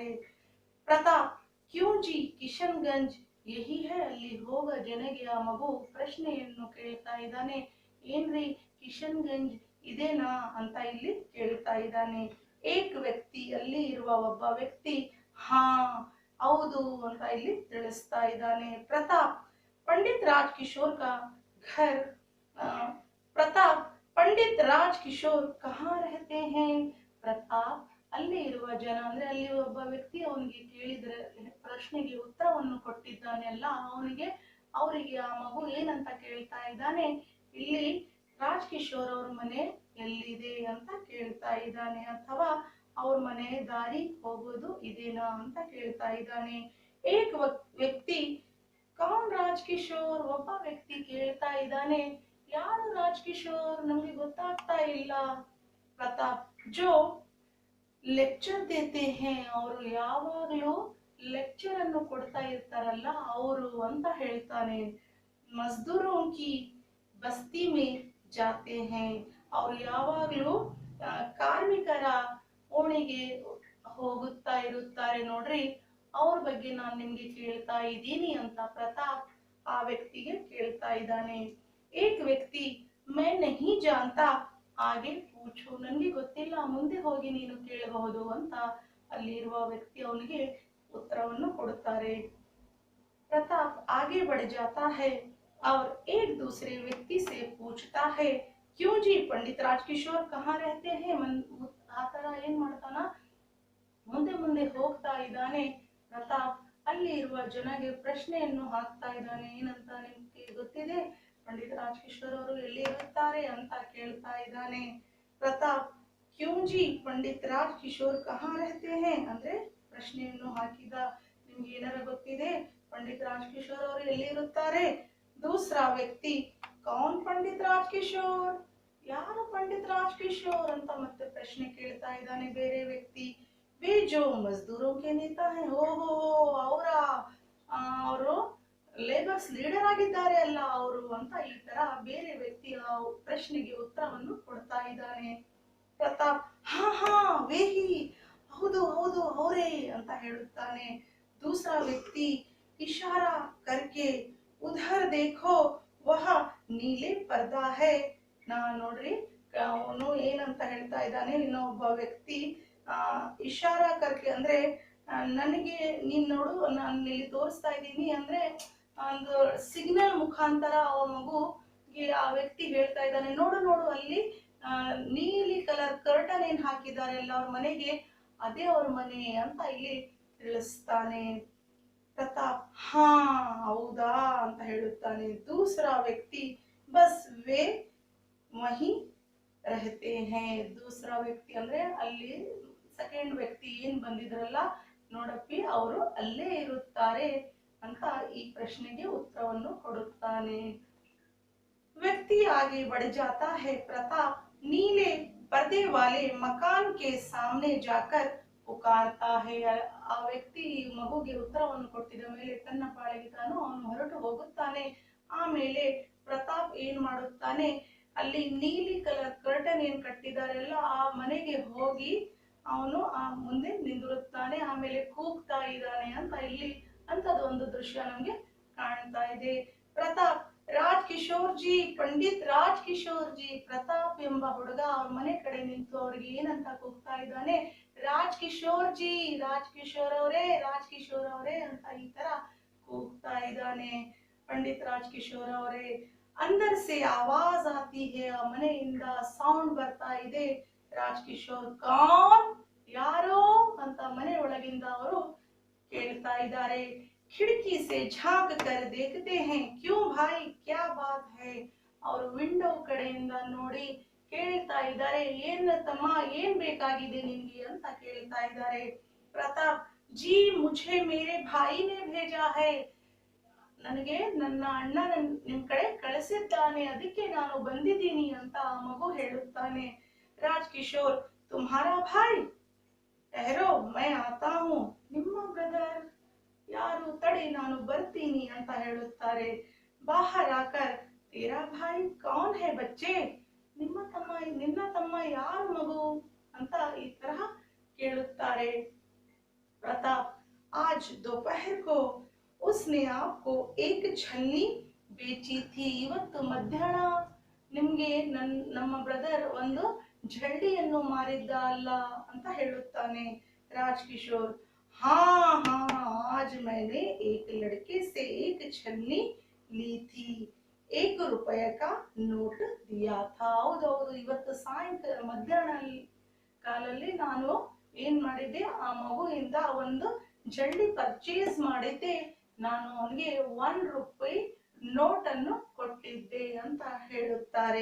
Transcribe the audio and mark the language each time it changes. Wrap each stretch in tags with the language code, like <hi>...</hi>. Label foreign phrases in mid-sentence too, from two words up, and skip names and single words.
<kn>ಪ್ರತಾಪ್</kn> <hi>क्यों जी किशनगंज यही है,</hi> <kn>ಅಲ್ಲಿ ಹೋಗ ಜನಗೆ ಆ ಮಗು ಪ್ರಶ್ನೆಯನ್ನು ಕೇಳ್ತಾ ಇದ್ದಾನೆ, ಏನ್ರಿ ಕಿಶನ್ಗಂಜ್ ಇದೇನಾ ಅಂತ ಇಲ್ಲಿ ಕೇಳ್ತಾ ಇದ್ದಾನೆ।</kn> <hi>एक व्यक्ति,</hi> <kn>ಅಲ್ಲಿ ಇರುವ ಒಬ್ಬ ವ್ಯಕ್ತಿ ಹಾ ಹೌದು ಅಂತ ಇಲ್ಲಿ ತಿಳಿಸ್ತಾ ಇದ್ದಾನೆ।</kn> <hi>ಪ್ರತಾಪ್ पंडित राजकिशोर का घर, प्रताप पंडित राजकिशोर कहाँ रहते हैं?</hi> <kn>ಪ್ರತಾಪ್ ಅಲ್ಲಿ ಇರುವ ಜನ ಅಂದ್ರೆ ಅಲ್ಲಿ ಒಬ್ಬ ವ್ಯಕ್ತಿ ಅವನಿಗೆ ಕೇಳಿದ್ರೆ ಪ್ರಶ್ನೆಗೆ ಉತ್ತರವನ್ನು ಕೊಟ್ಟಿದ್ದಾನೆ ಅಲ್ಲ, ಅವರಿಗೆ ಆ ಮಗು ಏನಂತ ಕೇಳ್ತಾ ಇದ್ದಾನೆ, ಇಲ್ಲಿ ರಾಜ್ಕಿಶೋರ್ ಅವ್ರ ಮನೆ ಎಲ್ಲಿದೆ ಅಂತ ಕೇಳ್ತಾ ಇದ್ದಾನೆ, ಅಥವಾ ಅವ್ರ ಮನೆ ದಾರಿ ಹೋಗೋದು ಇದೇನಾ ಅಂತ ಕೇಳ್ತಾ ಇದ್ದಾನೆ।</kn> <hi>एक व्यक्ति कौन राज किशोर?</hi> <kn>ಒಬ್ಬ ವ್ಯಕ್ತಿ ಕೇಳ್ತಾ ಇದ್ದಾನೆ, ಯಾರು ರಾಜ್ ಕಿಶೋರ್, ನಮ್ಗೆ ಗೊತ್ತಾಗ್ತಾ ಇಲ್ಲ. ಪ್ರತಾಪ್,</kn> <hi>जो लेक्चर देते हैं,</hi> <kn>ಅವರು ಯಾವಾಗಲೂ ಲೆಕ್ಚರ್ ಅನ್ನು ಕೊಡ್ತಾ ಇರ್ತಾರಲ್ಲ ಅವರು ಅಂತ ಹೇಳ್ತಾನೆ.</kn> <hi>ಮಜ್ದೂರೋं की बस्ती में जाते हैं,</hi> <kn>ಅವರು ಯಾವಾಗಲೂ ಕಾರ್ಮಿಕರ ಓಣಿಗೆ ಹೋಗುತ್ತಾ ಇರುತ್ತಾರೆ ನೋಡ್ರಿ, ಅವ್ರ ಬಗ್ಗೆ ನಾನು ನಿಮ್ಗೆ ಕೇಳ್ತಾ ಇದ್ದೀನಿ ಅಂತ ಪ್ರತಾಪ್ ಆ ವ್ಯಕ್ತಿಗೆ ಕೇಳ್ತಾ ಇದ್ದಾನೆ.</kn> <hi>एक व्यक्ति मैं नहीं जानता</hi> <kn>ಹಾಗೆ ಪೂಛು, ನನ್ಗೆ ಗೊತ್ತಿಲ್ಲ, ಮುಂದೆ ಹೋಗಿ ನೀನು ಕೇಳಬಹುದು ಅಂತ ಅಲ್ಲಿರುವ ವ್ಯಕ್ತಿ ಅವನಿಗೆ ಉತ್ತರವನ್ನು ಕೊಡುತ್ತಾರೆ.</kn> <hi>प्रताप आगे बढ़ जाता है और एक दूसरे व्यक्ति से पूछता है, क्यों जी पंडित राजकिशोर कहाँ रहते हैं?</hi> <kn>ಆ ತರ ಏನ್ ಮಾಡ್ತಾನ, ಮುಂದೆ ಮುಂದೆ ಹೋಗ್ತಾ ಇದ್ದಾನೆ ಪ್ರತಾಪ್. ಅಲ್ಲಿ ಇರುವ ಜನಗೆ ಪ್ರಶ್ನೆಯನ್ನು ಹಾಕ್ತಾ ಇದ್ದಾನೆ, ಏನಂತ ನಿಮ್ಗೆ ಗೊತ್ತಿದೆ, ಪಂಡಿತ್ ರಾಜಕಿಶೋರ್ ಅವರು ಎಲ್ಲಿ ಇರುತ್ತಾರೆ ಅಂತ ಕೇಳ್ತಾ ಇದ್ದಾನೆ. ಪ್ರತಾಪ್,</kn> <hi>क्यों जी पंडित राजकिशोर कहाँ रहते हैं,</hi> <kn>ಅಂದ್ರೆ ಪ್ರಶ್ನೆಯನ್ನು ಹಾಕಿದ, ನಿಮ್ಗೆ ಏನಾರ ಗೊತ್ತಿದೆ पंडित राजकिशोर ಅವರು ಎಲ್ಲಿ ಇರುತ್ತಾರೆ?</kn> <hi>दूसरा व्यक्ति, कौन पंडित राजकिशोर,</hi> <kn>ಯಾರು पंडित राजकिशोर ಅಂತ ಮತ್ತೆ ಪ್ರಶ್ನೆ ಕೇಳ್ತಾ ಇದ್ದಾನೆ ಬೇರೆ ವ್ಯಕ್ತಿ.</kn> <hi>वे जो मजदूरों के नेता हैं,</hi> <kn>ಓಹೋ ಅವರ ಅವರು</kn> <en>labours leader</en> <kn>ಆಗಿದ್ದಾರೆ ಅಲ್ಲ ಅವರು ಅಂತ ಈ ತರ ಬೇರೆ ವ್ಯಕ್ತಿ ಆ ಪ್ರಶ್ನೆಗೆ ಉತ್ತರವನ್ನು ಕೊಡ್ತಾ ಇದ್ದಾನೆ. ಪ್ರತಾಪ್,</kn> <hi>हाँ हाँ वही,</hi> <kn>ಹೌದು ಹೌದು ಅವರೇ ಅಂತ ಹೇಳುತ್ತಾನೆ.</kn> <hi>दूसरा व्यक्ति इशारा करके, उधर देखो वह नीले पर्दा है,</hi> <kn>ನಾ ನೋಡ್ರಿ ಅವನು ಏನಂತ ಹೇಳ್ತಾ ಇದ್ದಾನೆ, ಇನ್ನೊಬ್ಬ ವ್ಯಕ್ತಿ</kn> <hi>इशारा करके</hi> <kn>ಅಂದ್ರೆ ನನಗೆ ನೀನ್ ನೋಡು, ನಾನು ಇಲ್ಲಿ ತೋರಿಸ್ತಾ ಇದ್ದೀನಿ ಅಂದ್ರೆ ಒಂದು ಸಿಗ್ನಲ್ ಮುಖಾಂತರ ಆ ಮಗುಗೆ ಆ ವ್ಯಕ್ತಿ ಹೇಳ್ತಾ ಇದ್ದಾನೆ, ನೋಡು ನೋಡು ಅಲ್ಲಿ ನೀಲಿ</kn> <en>colour curtain</en> <kn>ಏನ್ ಹಾಕಿದ್ದಾರೆ ಅಲ್ಲ ಅವ್ರ ಮನೆಗೆ, ಅದೇ ಅವ್ರ ಮನೆ ಅಂತ ಇಲ್ಲಿ ತಿಳಿಸ್ತಾನೆ. ಪ್ರತಾಪ್, ಹಾ ಹೌದಾ ಅಂತ ಹೇಳುತ್ತಾನೆ. दूसरा व्यक्ति,</kn> <hi>बस वे वहीं रहते हैं, दूसरा व्यक्ति</hi> <kn>ಅಂದ್ರೆ ಅಲ್ಲಿ ಸೆಕೆಂಡ್ ವ್ಯಕ್ತಿ ಏನ್ ಬಂದಿದ್ರಲ್ಲ ನೋಡಪ್ಪಿ ಅವರು ಅಲ್ಲೇ ಇರುತ್ತಾರೆ ಅಂತ ಈ ಪ್ರಶ್ನೆಗೆ ಉತ್ತರವನ್ನು ಕೊಡುತ್ತಾನೆ.</kn> <hi>व्यक्ति आगे बढ़ जाता है. प्रताप नीले पर्दे वाले मकान के सामने जाकर पुकारता है.</hi> <kn>ಆ ವ್ಯಕ್ತಿ ಮಗುಗೆ ಉತ್ತರವನ್ನು ಕೊಟ್ಟಿದ ಮೇಲೆ ತನ್ನ ಪಾಳಿಗೆ ತಾನು ಅವನು ಹೊರಟು ಹೋಗುತ್ತಾನೆ. ಆಮೇಲೆ ಪ್ರತಾಪ್ ಏನ್ ಮಾಡುತ್ತಾನೆ, ಅಲ್ಲಿ ನೀಲಿ</kn> <en>colour curtain</en> <kn>ಏನ್ ಕಟ್ಟಿದಾರೆಲ್ಲ ಆ ಮನೆಗೆ ಹೋಗಿ ಅವನು ಆ ಮುಂದೆ ನಿಂದಿರುತ್ತಾನೆ. ಆಮೇಲೆ ಕೂಗ್ತಾ ಇದ್ದಾನೆ ಅಂತ ಇಲ್ಲಿ ಅಂತದ್ದು ಒಂದು ದೃಶ್ಯ ನಮ್ಗೆ ಕಾಣ್ತಾ ಇದೆ. ಪ್ರತಾಪ್, ರಾಜ್ ಕಿಶೋರ್ ಜಿ, ಪಂಡಿತ್ ರಾಜ್ ಕಿಶೋರ್ ಜಿ, ಪ್ರತಾಪ್ ಎಂಬ ಹುಡುಗ ಅವ್ರ ಮನೆ ಕಡೆ ನಿಂತು ಅವ್ರಿಗೆ ಏನಂತ ಕೂಗ್ತಾ ಇದ್ದಾನೆ, ರಾಜ್ ಕಿಶೋರ್ ಜಿ, ರಾಜ್ ಕಿಶೋರ್ ಅವರೇ, ರಾಜ್ ಕಿಶೋರ್ ಅವರೇ ಅಂತ ಈ ತರ ಕೂಗ್ತಾ ಇದ್ದಾನೆ. ಪಂಡಿತ್ ರಾಜ್ ಕಿಶೋರ್ ಅವರೇ.</kn> <hi>अंदर से आवाज आती है,</hi> <kn>ಆ ಮನೆಯಿಂದ ಸೌಂಡ್ ಬರ್ತಾ ಇದೆ. ರಾಜ್ ಕಿಶೋರ್, ಕೌನ್, ಯಾರೋ ಅಂತ ಮನೆ ಒಳಗಿಂದ ಅವರು ಕೇಳ್ತಾ ಇದ್ದಾರೆ.</kn> <hi>खिड़की से झांक कर देखते हैं, क्यों भाई क्या बात है,</hi> <kn>ಅವರು ವಿಂಡೋ ಕಡೆಯಿಂದ ನೋಡಿ ಕೇಳ್ತಾ ಇದ್ದಾರೆ, ಏನ್ ತಮ್ಮ ಏನ್ ಬೇಕಾಗಿದೆ ನಿಮ್ಗೆ ಅಂತ ಕೇಳ್ತಾ ಇದ್ದಾರೆ.</kn> <hi>प्रताप, जी मुझे मेरे भाई ने भेजा है,</hi> <kn>ನನಗೆ ನನ್ನ ಅಣ್ಣ ನಿಮ್ ಕಡೆ ಕಳಿಸಿದ್ದಾನೆ, ಅದಕ್ಕೆ ನಾನು ಬಂದಿದ್ದೀನಿ ಅಂತ ಆ ಮಗು ಹೇಳುತ್ತಾನೆ. ರಾಜ್ ಕಿಶೋರ್,</kn> <hi>तुम्हारा भाई, ठहरो मैं आता हूँ,</hi> <kn>ನಿಮ್ಮ ಬ್ರದರ್ ಯಾರು, ತಡಿ ನಾನು ಬರ್ತೀನಿ ಅಂತ ಹೇಳುತ್ತಾರೆ.</kn> <hi>बाहर आकर, तेरा भाई कौन है बच्चे,</hi> <kn>ನಿನ್ನ ತಮ್ಮ ಯಾರು ಮಗು ಅಂತ ಈ ತರಹ ಕೇಳುತ್ತಾರೆ. ಪ್ರತಾಪ್,</kn> <hi>आज दोपहर को उसने आपको एक छलनी बेची थी,</hi> <kn>ಇವತ್ತು ಮಧ್ಯಾಹ್ನ ನಿಮ್ಗೆ ನಮ್ಮ ಬ್ರದರ್ ಒಂದು ಜಲ್ಡಿಯನ್ನು ಮಾರಿದ್ದ ಅಲ್ಲ ಅಂತ ಹೇಳುತ್ತಾನೆ. ರಾಜ್ ಕಿಶೋರ್,</kn> <hi>हाँ हाँ आज मैंने एक लड़के से एक छलनी ली थी, 1 रुपये का ನೋಟ್ दिया था.</hi> <kn>ಹೌದೌದು, ಇವತ್ತು ಸಾಯಂಕಾಲ ಮಧ್ಯಾಹ್ನ ಕಾಲಲ್ಲಿ ನಾನು ಏನ್ ಮಾಡಿದ್ದೆ, ಆ ಮಗುವಿಂದ ಒಂದು ಜಲ್ದಿ ಪರ್ಚೇಸ್ ಮಾಡಿದ್ದೆ, ನಾನು ಅವನಿಗೆ 1 ರೂಪಾಯಿ ನೋಟ್ ಅನ್ನು ಕೊಟ್ಟಿದ್ದೆ ಅಂತ ಹೇಳುತ್ತಾರೆ.</kn>